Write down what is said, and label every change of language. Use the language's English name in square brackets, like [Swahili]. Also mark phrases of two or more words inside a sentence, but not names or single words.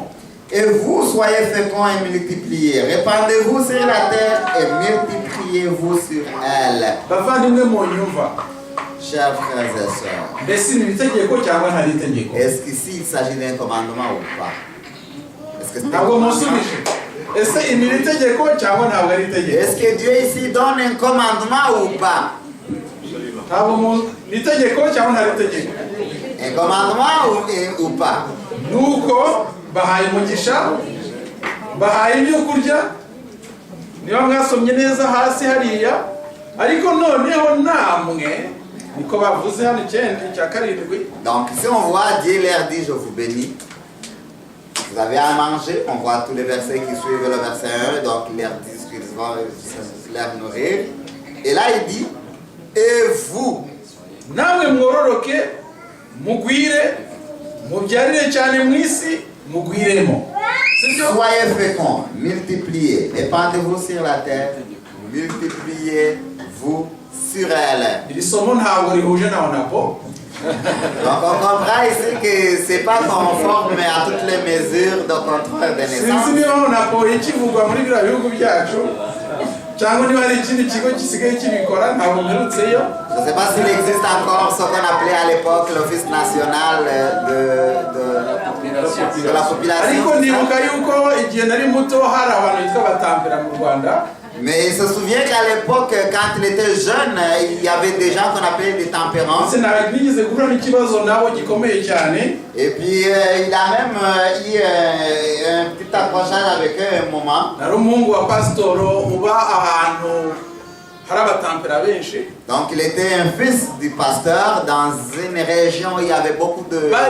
[French] Et vous, soyez féconds et multipliez. Répandez-vous sur la terre et multipliez-vous sur elle. [Kinyarwanda] bavandimwe mu nyumva, [French] Chers frères et sœurs, [Kinyarwanda] mbese ni itegeko cyangwa ntari itegeko? [French] est-ce qu'ici il s'agit d'un commandement ou pas? Est-ce que c'est un [Kinyarwanda] ntabwo [French] commandement? [Kinyarwanda] musubije. ese ni itegeko cyangwa ntabwo ari itegeko? [French] Est-ce que Dieu ici donne un commandement ou pas? [Kinyarwanda] ntabwo ni itegeko cyangwa ntari itegeko? [French] Un commandement ou pas? [Kinyarwanda] nuko bahaye umugisha, bahaye ibyo kurya, niba mwasomye neza hasi hariya, ariko noneho namwe niko bavuze hano 9:7. [French] Donc si on voit Dieu leur dit je vous bénis, vous avez à manger, on voit tous les versets qui suivent le verset 1, donc il leur dit qu'ils vont leur nourrir. Et là il dit, et vous, [Kinyarwanda] namwe mwororoke mugwire mubyarire cyane mu isi mugwiremo. [French] soyez féconds, multipliez, répandez-vous sur la terre, multipliez-vous sur elle. [Kinyarwanda] iri somo ntabwo rihuje na Onapo. [French] Donc on comprend ici que c'est pas conforme à toutes les mesures de contrôle de [Kinyarwanda] sinzi [French] naissance. [Kinyarwanda] niba Onapo ikivugwa muri biriya bihugu byacu cyangwa niba hari ikindi kigo gisigaye kibikora, ntabwo mperutseyo. [French] Je ne sais pas s'il existe encore ce qu'on appelait à l'époque l'Office national de la population. [Kinyarwanda] ariko ndibuka yuko igihe nari muto hari abantu bitwa batambira mu Rwanda [French] Mais il se souvient qu'à l'époque, quand il était jeune, il y avait des gens qu'on appelait des tempérances. Et puis il a même eu un petit accrochage avec eux à un moment. Donc il était un fils du pasteur dans une région où il y avait beaucoup de...